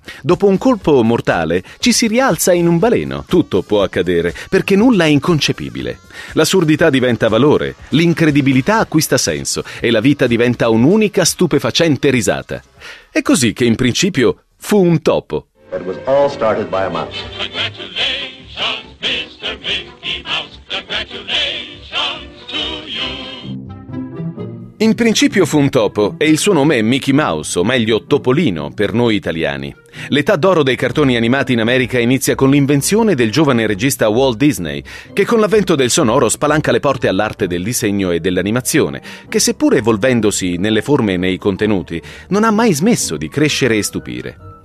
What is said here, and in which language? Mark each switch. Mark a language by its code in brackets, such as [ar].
[it] Dopo un colpo mortale ci si rialza in un baleno. Tutto può accadere, perché nulla è inconcepibile. L'assurdità diventa valore, l'incredibilità acquista senso e la vita diventa un'unica stupefacente risata. È così che in principio fu un topo. [en] It was all started by a mouse. Congratulations, Mr. Mickey Mouse. Congratulations to you. [it] In principio fu un topo e il suo nome è Mickey Mouse, o meglio Topolino per noi italiani. L'età d'oro dei cartoni animati in America inizia con l'invenzione del giovane regista Walt Disney, che con l'avvento del sonoro spalanca le porte all'arte del disegno e dell'animazione, che seppur evolvendosi nelle forme e nei contenuti, non ha mai smesso di crescere e stupire.